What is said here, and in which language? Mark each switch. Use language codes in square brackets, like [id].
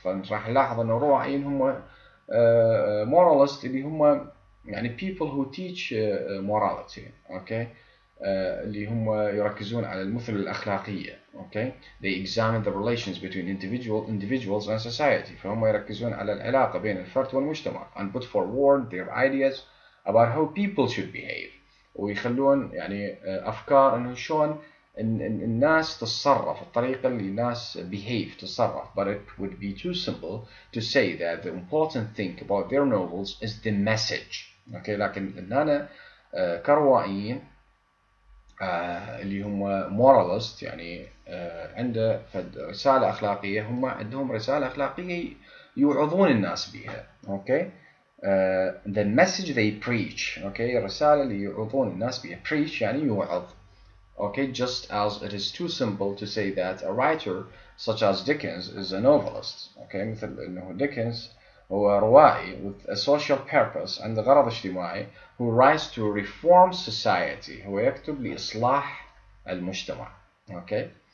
[ar] فراح نلاحظ إنه الروائيين هم moralists اللي هم يعني [en] people who teach morality. Okay. [ar] اللي هم يركزون على المثل الأخلاقية. [en] Okay. They examine the relations between individuals and society. [ar] فهم يركزون على العلاقة بين الفرد والمجتمع [en] and put forward their ideas about how people should behave. [ar] ويخلون يعني أفكار إنه شلون الناس تتصرف الطريقة اللي الناس behave تتصرف. [en] But it would be too simple to say that the important thing about their novels is the message. Okay. [ar] لكن أنا كروائيين اللي هم moralist يعني عنده رسالة أخلاقية. هم عندهم رسالة أخلاقية يوعظون الناس بها. [en] Okay. The message they preach. Okay. [ar] الرسالة اللي يوعظون الناس بها. Preach يعني يوعظ. [en] Okay. Just as it is too simple to say that a writer such as Dickens is a novelist. Okay. [ar] مثل إنه [en] Dickens [ar] هو روائي [en] with a social purpose [ar] عند غرض اجتماعي [en] who writes to reform society. [ar] هو يكتب لإصلاح المجتمع. Okay.